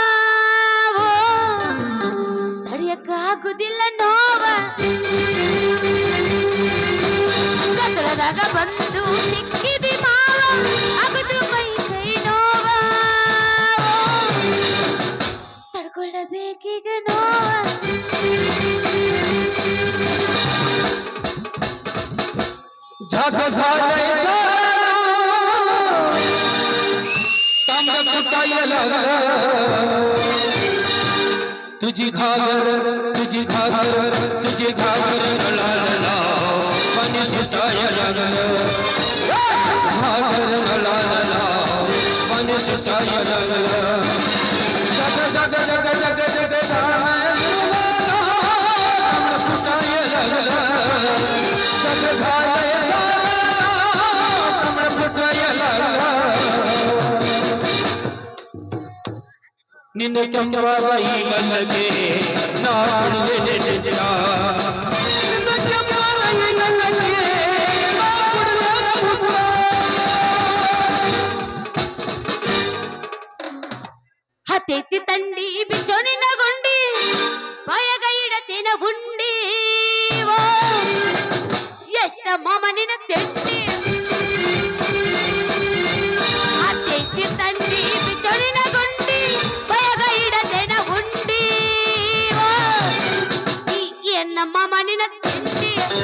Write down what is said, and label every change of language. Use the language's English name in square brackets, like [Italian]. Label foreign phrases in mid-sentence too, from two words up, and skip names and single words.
[Kannada] ತಡಿಯಕ್ಕ ಆಗುದಿಲ್ಲ ನೋವ ಗದ್ದಲದಾಗ ಬಂದು ಸಿಕ್ಕಿದಿ ಮಾವ ಆಗುದು ಮೈ ಕೈ ನೋವ ತಡ್ಕೊಳ್ಳಬೇಕೀಗ ನೋವ [Marathi] झाग झालंय तांब फुटायला लागलं तुझी घागर नळाला पाणी सुटायला लागलं घागर नळाला पाणी सुटायला लागलं जग जग जग जग जग फुटायला लागलं जग झालंय [Kannada] ನಿನ್ನ ಕೆಂಪವಾದ ಈ ಗಲ್ಲಗೆ ನಾಡುವೆ ನೆನೆದ ನಿನ್ನ ಕೆಂಪವಾದ ಈ ಗಲ್ಲಗೆ ಹತ್ತೈತಿ ತಂಡಿ ಬಿಚ್ಚೋನಿನ ಗುಂಡಿ ಬಾಯಗ ಇಡತಿನ ಉಂಡಿ ಎಷ್ಟ ಮಾಮನಿನ ತೆಂಡಿ ಹತ್ತೈತಿ ತಂಡಿ ಬಿಚ್ಚೋನಿನ ಗುಂಡಿ ಬಾಯಗ ಇಡತಿನ ಉಂಡಿ ಎನ್ನ ಮಾಮನಿನ ತೆಂಡಿ